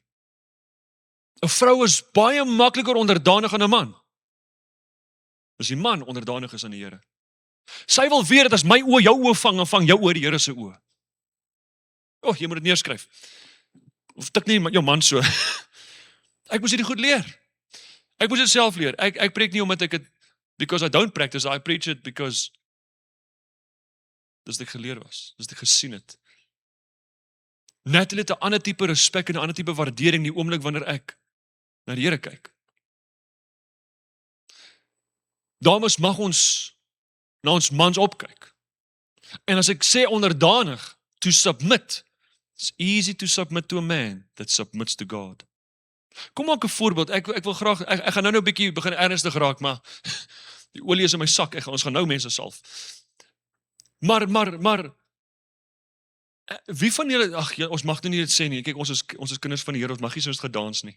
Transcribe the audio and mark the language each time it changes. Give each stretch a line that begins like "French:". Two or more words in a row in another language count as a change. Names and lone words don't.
Afrikaans: 'n Vrou is baie makliker onderdanig aan 'n man as die man onderdanig is aan die Here. Sy wil weet dat as my oë jou oë vang, en vang jou oë die Here se oë. Jy moet dit neerskryf. Of tik nie jou man so. Ek moes hierdie goed leer. Ek moes dit self leer. Ek preek nie omdat ek het,
English: because I don't practice, I preach it because
Afrikaans: dis wat ek geleer was, dis wat ek gesien het. Natalie het 'n ander tipe respek en 'n ander tipe waardering die oomblik wanneer ek na die Here kyk. Dames, mag ons na ons mans opkyk. En as ek sê onderdanig,
English: to submit, it's easy to submit to a man that submits to God.
Afrikaans: Kom maak 'n voorbeeld, ek wil graag, ek gaan nou 'n bietjie begin ernstig raak, maar die olie is in my sak, ons gaan nou mense salf. Maar, wie van julle, ons mag nou nie dit sê nie, kyk, ons is kinders van die Here, ons mag nie soos gedans nie.